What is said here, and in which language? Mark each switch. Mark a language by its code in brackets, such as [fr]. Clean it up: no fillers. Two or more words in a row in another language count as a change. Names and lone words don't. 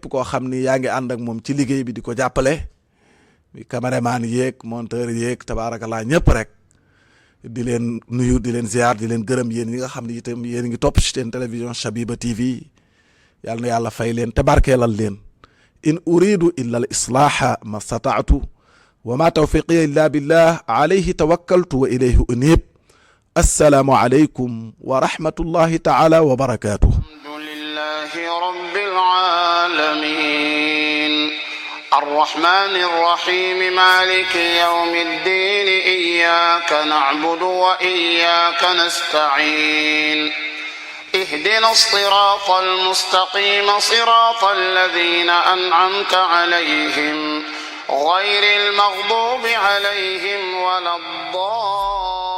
[wo] koo xam ni yaa ngi ànd ak moom ci liggéey bi di ko jàppale mi caméraman yeeg monteur yeeg tabaarakallah ñëpp rek di leen nuyu di leen ziar di leen gërëm yéen ñi nga xam ne itam yéen ngi topp ci seen télévision Shabiba TV yàlla na yàlla fay leen te barkeelal leen [ar] إن أريد إلا الإصلاح ما استطعت وما توفيقي إلا بالله عليه توكلت وإليه أنيب السلام عليكم ورحمة الله تعالى وبركاته. الحمد لله رب العالمين الرحمن الرحيم مالك يوم الدين إياك نعبد وإياك نستعين اهدنا الصراط المستقيم صراط الذين أنعمت عليهم غير المغضوب عليهم ولا الضالين